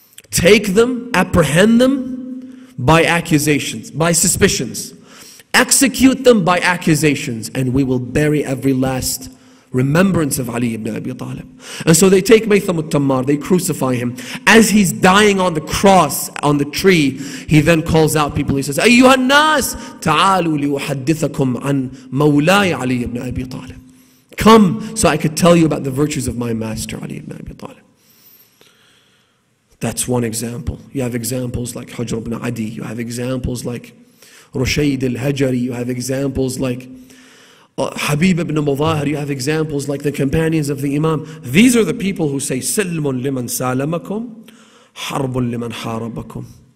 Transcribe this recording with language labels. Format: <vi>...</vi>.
<en>Take them, apprehend them by accusations, by suspicions. Execute them by accusations, and we will bury every last remembrance of Ali ibn Abi Talib. And so they take Maytham al-Tammar, they crucify him. As he's dying on the cross, on the tree, he then calls out people. He says,</en> <ar>أَيُّهَا النَّاسِ تَعَالُوا لِأُحَدِّثَكُمْ عَنْ مَوْلَايَ عَلِيِّ ibn Abi Talib.</ar> <en>Come, so I could tell you about the virtues of my master, Ali ibn Abi Talib. That's one example. You have examples like Hujr ibn Adi. You have examples like Rushayd al-Hajari. You have examples like Habib ibn Mudahir. You have examples like the companions of the Imam. These are the people who say,</en> <ar>Silmun liman salamakum, harbun liman harabakum.</ar>